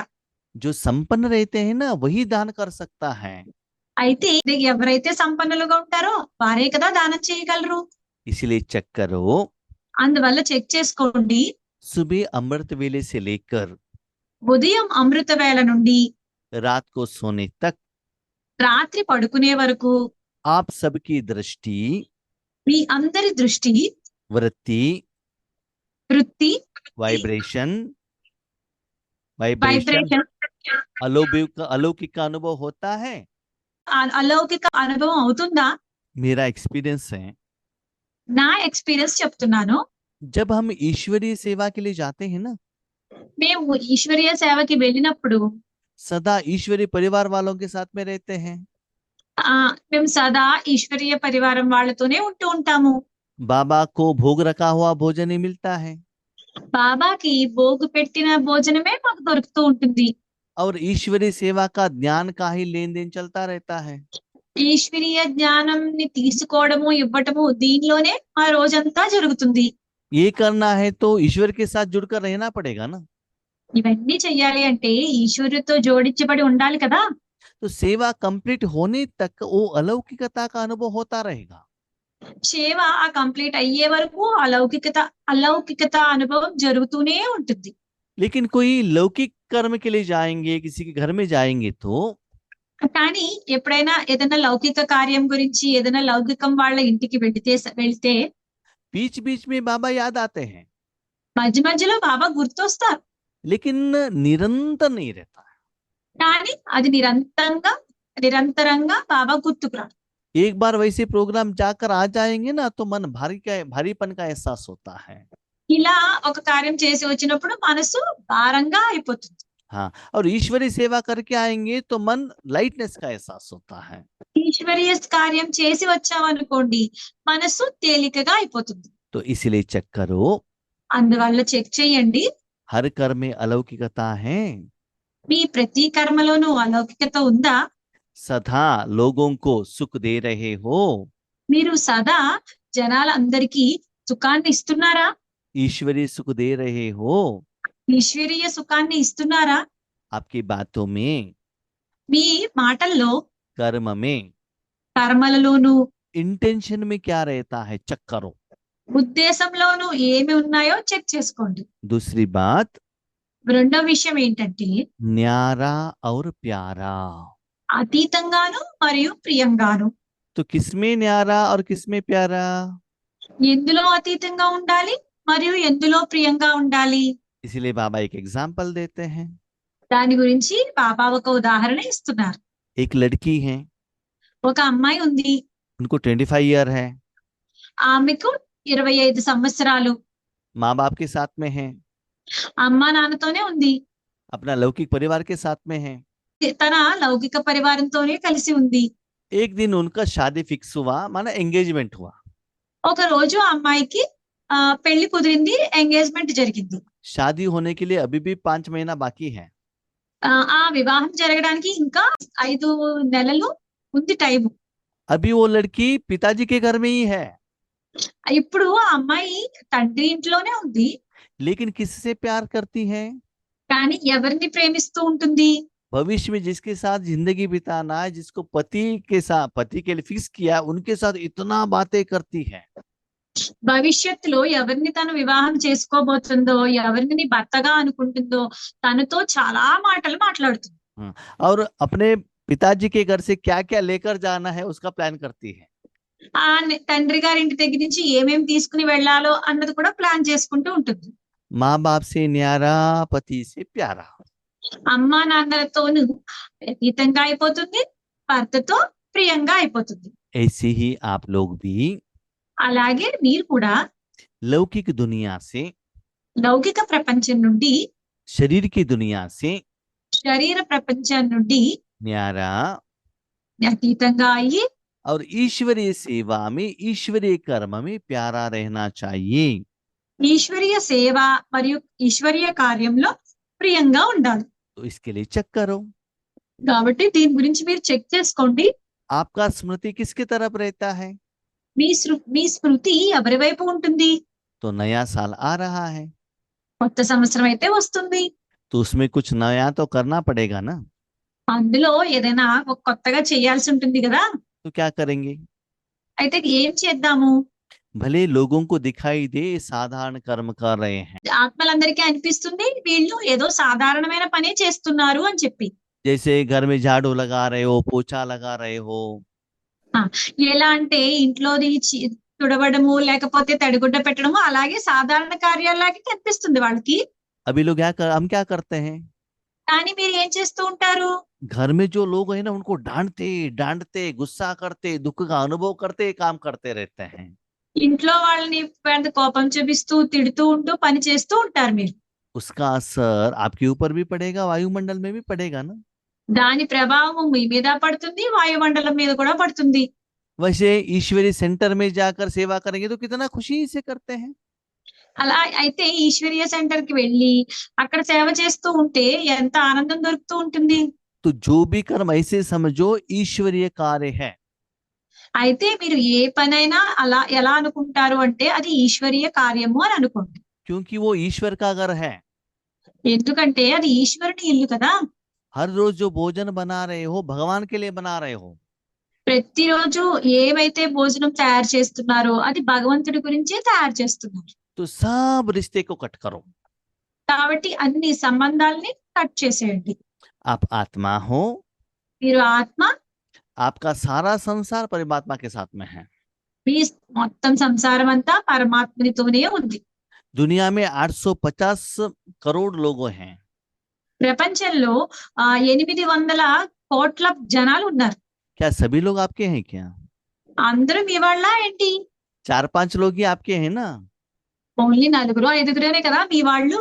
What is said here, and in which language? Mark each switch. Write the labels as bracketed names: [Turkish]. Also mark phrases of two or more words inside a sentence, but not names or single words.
[Hindi] जो संपन्न रहते हैं ना वही दान कर सकता है. [Telugu] అయితే ఎవరైతే సంపన్నులుగా ఉంటారో వారే కదా దానం చేయగలరు. [Hindi] इसलिए चेक करो, [Telugu] అందువల్ల చెక్ చేసుకోండి, [Hindi] सुबह अमृत वेले से लेकर [Telugu] ఉదయం అమృత వేళ నుండి [Hindi] रात को सोने तक [Telugu] రాత్రి పడుకునే వరకు [Hindi] आप सबकी दृष्टि, [Telugu] మీ అందరి దృష్టి, [Hindi] वृत्ति, [Telugu] వృత్తి, [Hindi] वाइब्रेशन [Telugu] వైబ్రేషన్, [Hindi] अलौकिक का अनुभव होता है. [Telugu] అలౌకిక అనుభవం అవుతుందా? [Hindi] मेरा एक्सपीरियंस है, [Telugu] నా ఎక్స్పీరియన్స్ చెప్తున్నాను. [Hindi] जब हम ईश्वरीय सेवा के लिए जाते हैं ना, [Telugu] మేము ఈశ్వరీయ సేవకి వెళ్ళినప్పుడు [Hindi] सदा ईश्वरीय परिवार वालों के साथ में रहते हैं. [Telugu] మేము సదా ఈశ్వరీయ పరివారం వాళ్ళతోనే ఉంటూ ఉంటాము. [Hindi] बाबा को भोग रखा हुआ भोजन ही मिलता है [Telugu] బాబాకి భోగు పెట్టిన భోజనమే మాకు దొరుకుతూ ఉంటుంది. [Hindi] और ईश्वरीय सेवा का ज्ञान का ही लेन देन चलता रहता है. [Telugu] ఈశ్వరీయ జ్ఞానంని తీసుకోవడము ఇవ్వటము దీనిలోనే ఆ రోజంతా జరుగుతుంది. [Hindi] ये करना है तो ईश्वर के साथ जुड़कर रहना पड़ेगा ना. [Telugu] ఇవన్నీ చెయ్యాలి అంటే ఈశ్వరుతో జోడించబడి ఉండాలి కదా. [Hindi] तो सेवा कंप्लीट होने तक वो अलौकिकता का अनुभव होता रहेगा. [Telugu] సేవ ఆ కంప్లీట్ అయ్యే వరకు అలౌకికత అనుభవం జరుగుతూనే ఉంటుంది. [Hindi] लेकिन कोई लौकिक कर्म के लिए जाएंगे, किसी के घर में जाएंगे तो [Telugu] కానీ ఎప్పుడైనా ఏదైనా లౌకిక కార్యం గురించి ఏదైనా లౌకికం వాళ్ళ ఇంటికి వెళ్తే [Hindi] बीच बीच में बाबा याद आते हैं, [Telugu] మధ్య మధ్యలో బాబా గుర్తొస్తారు. [Hindi] लेकिन निरंतर नहीं रहता है. [Telugu] కానీ అది నిరంతరంగా బాబా గుర్తుకురాడు. [Hindi] एक बार वैसे प्रोग्राम जाकर आ जाएंगे ना तो मन भारीपन का एहसास होता है. [Telugu] ఇలా ఒక కార్యం చేసి వచ్చినప్పుడు మనసు భారంగా అయిపోతుంది. [Hindi] हाँ, और ईश्वरीय सेवा करके आएंगे तो मन लाइटनेस का एहसास होता है. [Telugu] ఈశ్వరీయ కార్యం చేసి వచ్చామనుకోండి మనసు తేలికగా అయిపోతుంది. [Hindi] तो इसलिए चेक करो, [Telugu] అందువల్ల చెక్ చేయండి, [Hindi] हर कर्म में अलौकिकता है. [Telugu] మీ ప్రతి కర్మలోనూ అలౌకికత ఉందా? [Hindi] सदा लोगों को सुख दे रहे हो, [Telugu] మీరు సదా జనాలందరికీ సుఖాన్ని ఇస్తున్నారా? [Hindi] ईश्वरीय सुख दे रहे हो. [Telugu] ఈశ్వరీయ సుఖాన్ని ఇస్తున్నారా? [Hindi] आपकी बातों में, [Telugu] మీ మాటల్లో, [Hindi] कर्म में, [Telugu] కర్మలలోనూ, [Hindi] इंटेंशन में क्या रहता है चेक करो. [Telugu] ఉద్దేశంలోనూ ఏమి ఉన్నాయో చెక్ చేసుకోండి. [Hindi] दूसरी बात, [Telugu] రెండో విషయం ఏంటంటే [Hindi] न्यारा और प्यारा। [Telugu] అతీతంగాను మరియు ప్రియంగాను. [Hindi] तो किसमें न्यारा और किसमें प्यारा? [Telugu] ఎందులో అతీతంగా ఉండాలి మరియు ఎందులో ప్రియంగా ఉండాలి? [Hindi] इसीलिए बाबा एक एग्जाम्पल देते हैं। [Telugu] దాని గురించి బాబా ఒక ఉదాహరణ ఇస్తున్నారు. [Hindi] एक लड़की है, [Telugu] ఒక అమ్మాయి ఉంది. [Hindi] उनको 25 ईयर है, [Telugu] ఆమెకు 25 సంవత్సరాలు. [Hindi] माँ बाप के साथ में है, [Telugu] అమ్మా నాన్నతోనే ఉంది. [Hindi] अपना लौकिक परिवार के साथ में है। [Telugu] తన లౌకిక పరివారంతోనే కలిసి ఉంది. [Hindi] एक दिन उनका शादी फिक्स हुआ, माना एंगेजमेंट हुआ। [Telugu] ఒక రోజు ఆ అమ్మాయికి పెళ్లి కుదిరింది, ఎంగేజ్మెంట్ జరిగింది. [Hindi] शादी होने के लिए अभी भी 5 महीना बाकी है। [Telugu] ఆ వివాహం జరగడానికి ఇంకా 5 నెలలు ఉంది టైం. [Hindi] अभी वो लड़की पिताजी के घर में ही है, [Telugu] ఇప్పుడు ఆ అమ్మాయి తండ్రి ఇంట్లోనే ఉంది. [Hindi] लेकिन किससे प्यार करती है? [Telugu] కానీ ఎవరిని ప్రేమిస్తూ ఉంటుంది? [Hindi] भविष्य में जिसके साथ जिंदगी बिताना है, जिसको पति के लिए फिक्स किया, उनके साथ इतना बातें करती है। [Telugu] భవిష్యత్తులో ఎవరిని తను వివాహం చేసుకోబోతుందో, ఎవరిని భర్తగా అనుకుంటుందో తనతో చాలా మాటలు మాట్లాడుతుంది. [Hindi] और अपने पिताजी के घर से क्या क्या लेकर जाना है उसका प्लान करती है। [Telugu] తండ్రి గారి ఇంటి దగ్గర నుంచి ఏమేమి తీసుకుని వెళ్ళాలో అన్నది కూడా ప్లాన్ చేసుకుంటూ ఉంటుంది. [Hindi] माँ बाप से न्यारा, पति से प्यारा। [Telugu] అమ్మా నాన్నలతోనూ అతీతంగా అయిపోతుంది, భర్తతో ప్రియంగా అయిపోతుంది. [Hindi] ऐसे ही आप लोग भी [Telugu] అలాగే మీరు కూడా [Hindi] लौकिक दुनिया से, [Telugu] లౌకిక ప్రపంచం నుండి, [Hindi] शरीर की दुनिया से [Telugu] శరీర ప్రపంచం నుండి [Hindi] न्यारा [Telugu] అతీతంగా అయ్యి [Hindi] और ईश्वरीय सेवा में, ईश्वरीय कर्म में प्यारा रहना चाहिए। [Telugu] ఈశ్వరీయ సేవ మరియు ఈశ్వరీయ కార్యంలో ప్రియంగా ఉండాలి. [Hindi] तो इसके लिए चेक करो, [Telugu] కాబట్టి దీని గురించి మీరు చెక్ చేసుకోండి. [Hindi] आपका स्मृति किसकी तरफ रहता है? [Telugu] మీ స్మృతి ఎవరి వైపు ఉంటుంది? [Hindi] तो नया साल आ रहा है, [Telugu] కొత్త సంవత్సరం అయితే వస్తుంది. [Hindi] तो उसमें कुछ नया तो करना पड़ेगा ना। [Telugu] అందులో ఏదైనా కొత్తగా చేయాల్సి ఉంటుంది కదా. [Hindi] तो क्या करेंगे? [Telugu] అయితే ఏం చేద్దాము? [Hindi] भले लोगों को दिखाई दे साधारण कर्म कर रहे हैं, [Telugu] ఆత్మలందరికీ అనిపిస్తుంది వీళ్ళు ఏదో సాధారణమైన పనే చేస్తున్నారు అని చెప్పి. [Hindi] जैसे घर में झाड़ू लगा रहे हो, पोछा लगा रहे हो, [Telugu] ఎలా అంటే ఇంట్లోది తుడవడము లేకపోతే తడిగుడ్డ పెట్టడము అలాగే సాధారణ కార్యాలకి కనిపిస్తుంది వాళ్ళకి. [Hindi] अभी लोग हम क्या करते हैं? [Telugu] కానీ మీరు ఏం చేస్తూ ఉంటారు? [Hindi] घर में जो लोग हैं ना उनको डांटते डांटते, गुस्सा करते, दुख का अनुभव करते, काम करते रहते हैं। [Telugu] ఇంట్లో వాళ్ళని పెద్ద కోపం చూపిస్తూ తిడుతూ ఉంటూ పని చేస్తూ ఉంటారు మీరు. [Hindi] उसका असर आपके ऊपर भी पड़ेगा, वायुमंडल में भी पड़ेगा ना। [Telugu] దాని ప్రభావం మీ మీద పడుతుంది, వాయుమండలం మీద కూడా పడుతుంది. [Hindi] वैसे ईश्वरीय सेंटर में जाकर सेवा करेंगे तो कितना खुशी से करते हैं। [Telugu] అలా అయితే ఈశ్వరీయ సెంటర్ కి వెళ్ళి అక్కడ సేవ చేస్తూ ఉంటే ఎంత ఆనందం దొరుకుతూ ఉంటుంది. [Hindi] तो जो भी कर्म ऐसे समझो ईश्वरीय कार्य है। [Telugu] అయితే మీరు ఏ పనైనా అలా ఎలా అనుకుంటారు అంటే అది ఈశ్వరీయ కార్యము అని అనుకోండి. [Hindi] क्योंकि वो ईश्वर का घर है। [Telugu] ఎందుకంటే అది ఈశ్వరుని ఇల్లు కదా. [Hindi] हर रोज जो भोजन बना रहे हो भगवान के लिए बना रहे हो। [Telugu] ప్రతిరోజు ఏవైతే భోజనం తయారు చేస్తున్నారో అది భగవంతుడి గురించే తయారు చేస్తున్నారు. [Hindi] तो सब रिश्ते को कट करो। [Telugu] కాబట్టి అన్ని సంబంధాలని కట్ చేసేయండి. [Hindi] आप आत्मा हो, [Telugu] మీరు ఆత్మ, [Hindi] आपका सारा संसार परमात्मा के साथ में है। [Telugu] మీ మొత్తం సంసారం అంతా పరమాత్మనితోనే ఉంది. [Hindi] दुनिया में 850 करोड़ लोग हैं। [Telugu] ప్రపంచంలో 800 కోట్ల జనాలు ఉన్నారు. [Hindi] क्या सभी लोग आपके हैं क्या? [Telugu] అందరూ మీ వాళ్ళ ఏంటి? [Hindi] 4-5 लोग ही आपके हैं ना। [Telugu] ఓన్లీ 4-5 కదా మీ వాళ్ళు.